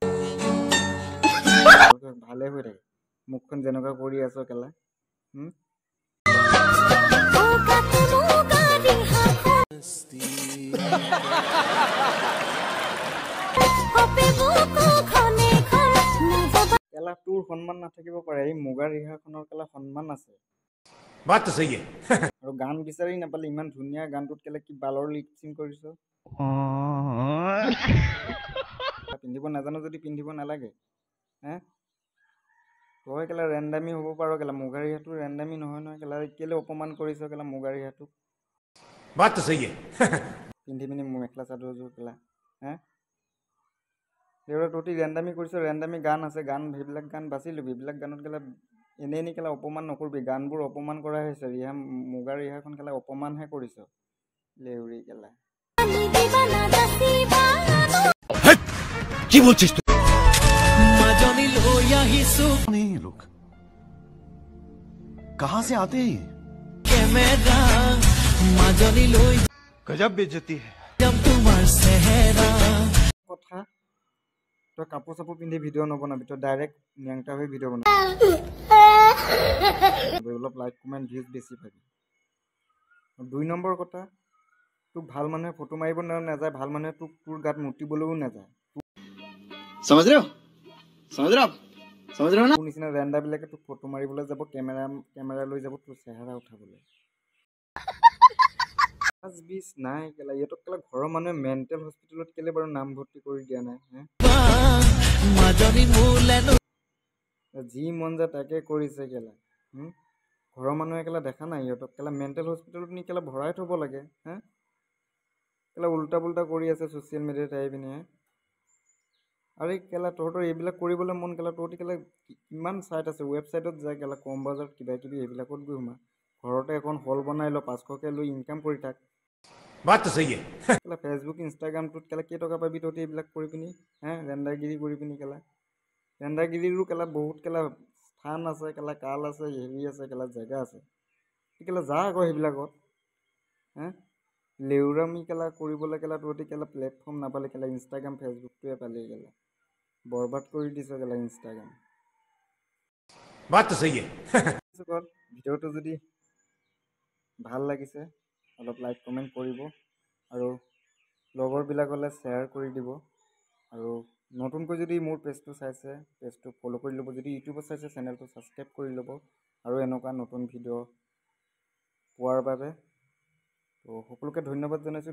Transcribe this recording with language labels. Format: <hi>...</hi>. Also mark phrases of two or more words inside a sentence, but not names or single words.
<as>মুখখন যেনেকুৱা কৰি আছো কেলা কেলা তোৰ সন্মান নাথাকিব পাৰে এই মুগা ৰিহাখনৰ কেলা সন্মান আছে</as> <hi>बात तो सही है</hi> <as>আৰু গান বিচাৰি নাপালে ইমান ধুনীয়া গানটোত কেলে কি বালৰ লিপচিং কৰিছ পিন্ধিব নাজানো যদি পিন্ধিব নালাগে তই কেলা ৰেণ্ডামি হ'ব পাৰ কেলা মুগা ৰিহাটো ৰেণ্ডামি নহয় নহয় কেলা কেলে অপমান কৰিছ কেলা মুগা ৰিহাটোক</as> <hi>बात तो सही है</hi> <as>পিন্ধি পিনি মেখেলা চাদৰযোৰ কেলা দেউৰা তহঁতি ৰেণ্ডামি কৰিছ ৰেণ্ডামি গান আছে গান সেইবিলাক গান বাছি ল'বি এইবিলাক গানত কেলা এনেই কেলা অপমান নকৰিবি গানবোৰ অপমান কৰা হৈছে মুগা ৰিহাখন কেলা অপমানহে কৰিছ লেউৰি কেলা</as> <bn>কি বলছিস তুই</bn> <as>মাজনী লৈ আহিছো</as> <hi>नहीं ये लोग कहाँ से आते हैं</hi> <as>কেমেৰা মাজনী লৈ</as> <hi>गज़ब बेइज़्ज़ती है</hi> <as>যাম তোমাৰ চেহেৰা কথা তই কাপোৰ চাপোৰ পিন্ধি ভিডিঅ' নবনাবি তই ডাইৰেক্ট নিয়াংটা হৈ ভিডিঅ' বনাবি অলপ</as> <en>like comment views</en> <as>বেছি পাবি 2 নম্বৰ কথা তোক ভাল মানুহে ফটো মাৰিব নাযায় ভাল মানুহে তোৰ গাত মুতিবলৈও নাযায়</as> <hi>समझ रहे हो ना</hi> <as>তোৰ নিচিনা ৰেণ্ডাবিলাকে তোক ফটো মাৰিবলৈ যাব কেমেৰা লৈ যাব তোৰ চেহেৰা উঠাবলৈ বিচ নাই কেলা ইহঁতক কেলা ঘৰৰ মানুহে</as> <en>mental hospital</en> <as>কেলে বাৰু নাম ভৰ্তি কৰি দিয়া নাই মাজনী মোলেনো যি মন যায় তাকে কৰিছে কেলা ঘৰৰ মানুহে কেলা দেখা নাই ইহঁতক কেলা</as> <en>mental hospital</en> <as>নি কেলা ভৰাই থ'ব লাগে কেলা উল্টা পুল্টা কৰি আছে</as> <en>social media</en> <as>আহি পিনে আৰে কেলা তহঁতৰ এইবিলাক কৰিবলৈ মন কেলা তহঁতি কেলা কিমান চাইট আছে ৱেবছাইটত যায় কেলা কম বাজাৰত কিবা কিবি এইবিলাকত গৈ সোমা ঘৰতে এখন হল বনাই ল 500কে লৈ ইনকাম কৰি থাক</as> <hi>बात तो सही है</hi> <as>কেলা ফেচবুক ইনষ্টাগ্ৰামটোত কেলা কেইটকা পাবি তহঁতি এইবিলাক কৰি পিনি ৰেণ্ডাৰগিৰি কৰি পিনি কেলা ৰেণ্ডাৰগিৰিৰো কেলা বহুত কেলা স্থান আছে কেলা কাল আছে হেৰি আছে কেলা জেগা আছে কেলা যা আকৌ সেইবিলাকত লেউৰামি কেলা কৰিবলৈ কেলা তহঁতি কেলা প্লেটফৰ্ম নাপালে কেলা ইনষ্টাগ্ৰাম ফেচবুকটোৱে পালি কেলা বৰবাদ কৰি দিছ কেলা ইনষ্টাগ্ৰাম</as> <hi>बात तो सही है</hi> <as>ভিডিঅ'টো যদি ভাল লাগিছে অলপ</as> <en>like comment</en> <as>কৰিব আৰু লগৰবিলাকলৈ শ্বেয়াৰ কৰি দিব আৰু নতুনকৈ যদি মোৰ পেজটো চাইছে পেজটো ফ'ল' কৰি ল'ব যদি ইউটিউবত চাইছে চেনেলটো ছাবস্ক্ৰাইব কৰি ল'ব আৰু এনেকুৱা নতুন ভিডিঅ' পোৱাৰ বাবে তো সকলোকে ধন্যবাদ জনাইছোঁ।</as>